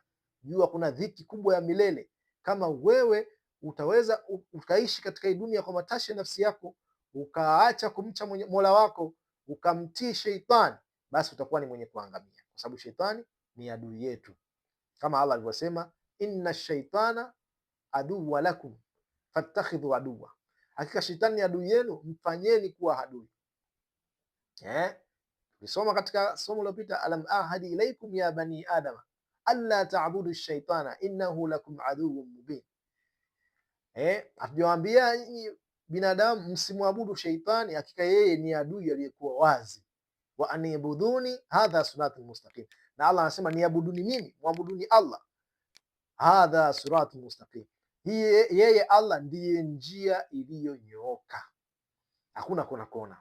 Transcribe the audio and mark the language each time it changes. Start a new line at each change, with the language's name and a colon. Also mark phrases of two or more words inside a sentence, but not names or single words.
Swahili: Jua kuna dhiki kubwa ya milele. Kama wewe utaweza ukaishi katika hii dunia kwa matashi ya nafsi yako, ukaacha kumcha Mola wako, ukamtii sheitani, basi utakuwa ni mwenye kuangamia, kwa sababu sheitani ni adui yetu, kama Allah alivyosema,
Arabic: إن الشيطان عدوا لكم فاتخذوه عدوا,
Swahili: hakika sheitani ni adui yenu, mfanyeni kuwa adui. Tulisoma katika somo lililopita,
Arabic: ألم أعهد إليكم يا بني آدم ألا تعبدوا الشيطان إنه لكم عدو مبين.
Swahili: Hatujawaambia nyinyi binadamu msimwabudu sheitani, hakika yeye ni adui aliyekuwa wazi.
Arabic: وأن اعبدوني هذا صراط مستقيم,
Swahili: na Allah anasema niabuduni mimi, muabuduni Allah,
Arabic: هذا صراط مستقيم,
Swahili: yeye Allah ndiye njia iliyonyooka, hakuna kona kona.